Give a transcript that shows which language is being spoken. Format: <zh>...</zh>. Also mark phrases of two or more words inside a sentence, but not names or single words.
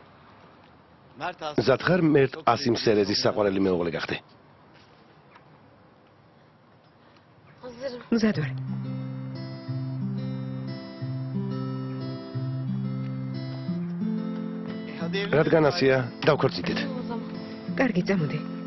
<tr>Mert az.</tr> <ka>მზად ხარ მერტ ასიმ სერეზის საყვარელი მეუღლე გახდე.</ka> <tr>Hazırım.</tr> <ka>მზად ვარ.</ka> <tr>Hadi evlenelim.</tr> <ka>რადგან ასია, დავქორწინდით.</ka> <tr>O zaman.</tr> <ka>კარგი, წამოდი.</ka>